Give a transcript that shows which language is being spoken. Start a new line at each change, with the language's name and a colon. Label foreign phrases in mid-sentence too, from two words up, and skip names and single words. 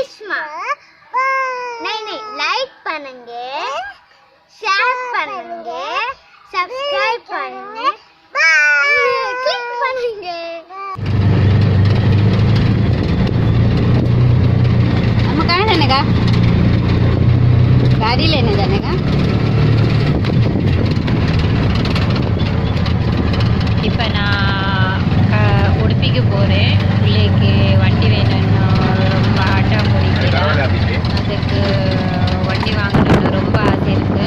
Tamil: பண்ணுங்கம்மா.
Hindi: नहीं नहीं
Tamil: लाइक பண்ணுங்க, ஷேர் பண்ணுங்க, சப்ஸ்கிரைப் பண்ணுங்க, கிளிக் பண்ணுங்க.
Hindi: हम कहाँ जाने का? गाड़ी लेने जाने का?
Tamil: இப்போ நான் உடுப்பிக்கு போகிறேன். பிள்ளைக்கு வண்டி வேணும்னு ரொம்ப ஆட்டம் பிடிக்கிறேன். அதுக்கு வண்டி வாங்கணும்னு ரொம்ப ஆசை இருக்குது.